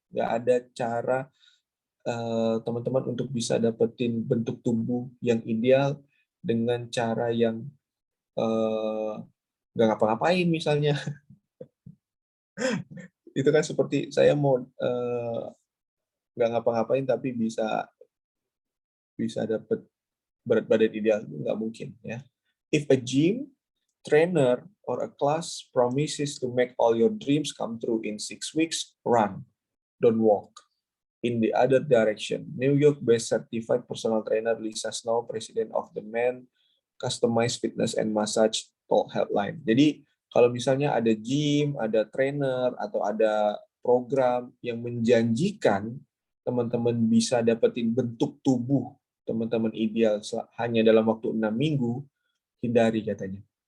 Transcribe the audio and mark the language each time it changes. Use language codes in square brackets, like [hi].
[id] Nggak ada cara teman-teman untuk bisa dapetin bentuk tubuh yang ideal dengan cara yang nggak ngapa-ngapain misalnya. Itu kan seperti saya mau nggak ngapa-ngapain tapi bisa dapat berat badan ideal, nggak mungkin ya. [en] If a gym trainer or a class promises to make all your dreams come true in 6 weeks, run, don't walk. In the other direction, New York-based certified personal trainer Lisa Snow, president of the Men Customized Fitness and Massage Talk Helpline. [id] Jadi kalau misalnya ada gym, ada trainer, atau ada program yang menjanjikan teman-teman bisa dapetin bentuk tubuh teman-teman ideal hanya dalam waktu 6 minggu, hindari katanya.